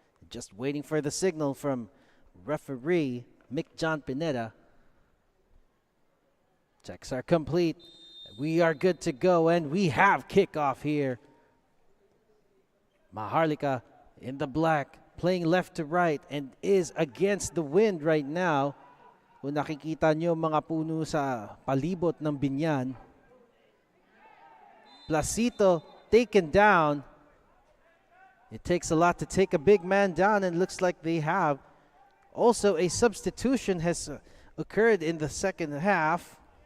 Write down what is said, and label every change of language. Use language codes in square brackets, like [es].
[en] Just waiting for the signal from referee Mick John Pineda. Checks are complete. We are good to go, and we have kickoff here. Maharlika in the black, playing left to right, and is against the wind right now. [tl] Kung nakikita nyo mga puno sa palibot ng Binyan. [en] Placito taken down. It takes a lot to take a big man down, and looks like they have. Also, a substitution has occurred in the second half.